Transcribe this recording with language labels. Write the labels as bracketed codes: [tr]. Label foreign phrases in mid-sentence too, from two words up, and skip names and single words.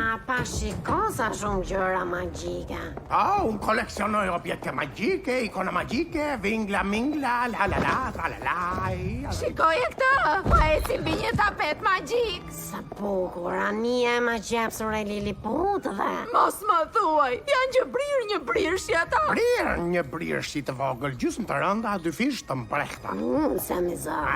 [sq] shiko sa shumë gjëra magjike. Unë koleksionoj objekte magjike, ikona magjike, vingla, mingla, la la la, tra la la. Shikoje këtë, pa eci mbi një tapet magjik. Sa bukur, ania e magjepsur e liliputëve. Mos më thuaj, janë një brirëshi ata. Një brirëshi të vogël, gjysmë të rënda, dy fish të mprehta. Sa mizor.